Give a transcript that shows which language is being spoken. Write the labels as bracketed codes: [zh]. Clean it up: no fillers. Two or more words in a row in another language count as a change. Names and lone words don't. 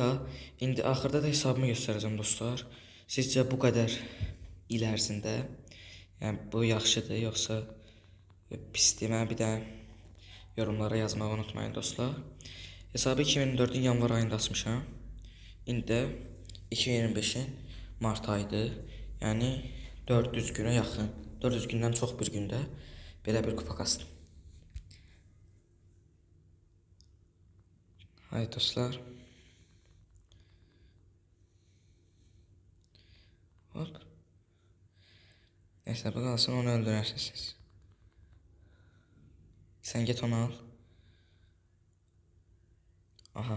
[az] İndi axırda da hesabımı göstərəcəm dostlar. Sizcə bu qədər il ərzində, yəni bu yaxşıdır yoxsa pisdir? Mənə bir də yorumlara yazmağı unutmayın dostlar. Hesabı 2024-ün yanvar ayında açmışam. İndi də 2025-in mart ayıdır. Yəni 400 günə yaxın, 400 gündən çox bir gündə belə bir kupa kastım. Haydi dostlar. Hop. [tr] Neyse bu kalsın, [az] onu öldürərsiniz. Sen get onu al. Aha.